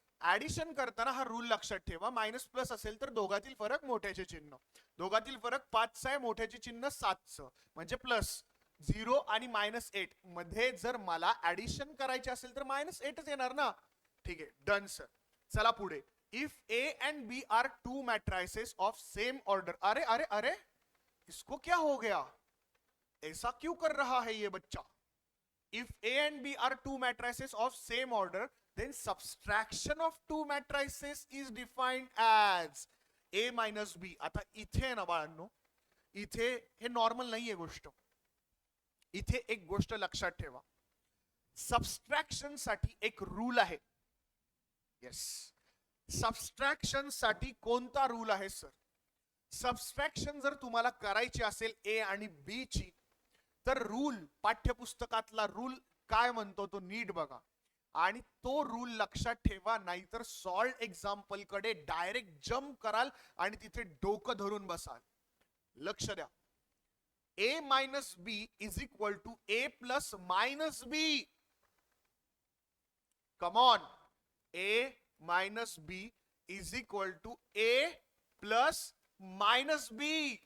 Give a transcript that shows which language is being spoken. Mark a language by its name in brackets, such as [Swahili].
[Marathi] Addition करताना हा rule लक्षात ठेवा. मायनस प्लस असेल तर दोघातील फरक मोठ्याचे चिन्ह. दोघातील फरक 5 आहे, मोठ्याचे चिन्ह 7 म्हणजे प्लस. 0 आणि -8 मध्ये जर मला ऍडिशन करायचे असेल तर -8च येणार ना. ठीक आहे डन सर. चला पुढे. [English] If A and B are 2 matrices of same order. [Hindi] अरे अरे अरे इसको क्या हो गया? ऐसा क्यों कर रहा है ये बच्चा? [English] If A and B are two matrices of same order, then subtraction of two matrices is defined as A minus B. [Marathi] आता इथे ना बाळांनो, इथे हे नॉर्मल नाहीये गोष्ट. इथे एक गोष्ट लक्षात ठेवा. सबस्ट्रॅक्शन साठी एक रूल आहे. येस, सबस्ट्रॅक्शन साठी कोणता रूल आहे सर? सबस्ट्रॅक्शन जर तुम्हाला करायची असेल ए आणि बी ची, तर रूल, पाठ्यपुस्तकातला रूल काय म्हणतो तो नीट बघा आणि तो रूल लक्षात ठेवा, नाहीतर सॉल्व एक्झाम्पल कडे डायरेक्ट जम्प कराल आणि तिथे डोकं धरून बसाल. लक्ष द्या. [English] A minus B is equal to A plus minus B. Come on. A minus B is equal to A plus minus B.